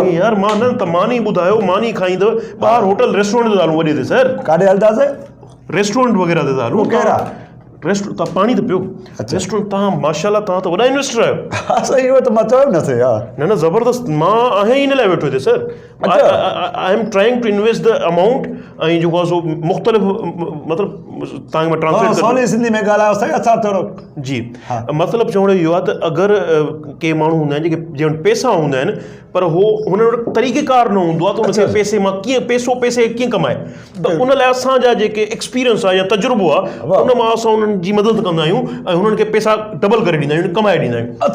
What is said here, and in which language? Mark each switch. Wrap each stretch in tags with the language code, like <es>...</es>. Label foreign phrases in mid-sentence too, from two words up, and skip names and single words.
<sd>यार मां न त मानी ॿुधायो मानी खाईंदव ॿाहिरि</sd> <en>hotel restaurant</en> <sd>ते हलूं वॾे ते सर काॾे हलंदासीं रेस्टोरेंट वग़ैरह ते हलूं कहिड़ा रेस्टोरेंट तव्हां पाणी त पियो रेस्टोरेंट तव्हां माशाल्लाह तव्हां त वॾा इन्वेस्टर आहियो सही उहो त मां चयो न सही न ज़बरदस्त मां आहियां इन लाइ वेठो हिते सर</sd> <en>I am trying to invest the amount</en> <sd>ऐं जेको आहे सो मुख़्तलिफ़ मतिलबु तव्हांखे मां ट्रांसलेट सवली सिंधी में ॻाल्हायो साईं असां थोरो जी मतिलबु चवण इहो आहे त अगरि के माण्हू हूंदा आहिनि जेके जंहिं वटि पैसा हूंदा आहिनि पर उहो हुन वटि तरीक़ेकार न हूंदो आहे त उनखे पैसे मां कीअं पैसे कीअं कमाए त उन लाइ असांजा जेके एक्सपीरियंस आहे या तजुर्बो आहे उन मां असां उन्हनि जी मदद कंदा आहियूं ऐं हुननि खे पैसा डबल करे ॾींदा आहियूं कमाए ॾींदा आहियूं</sd>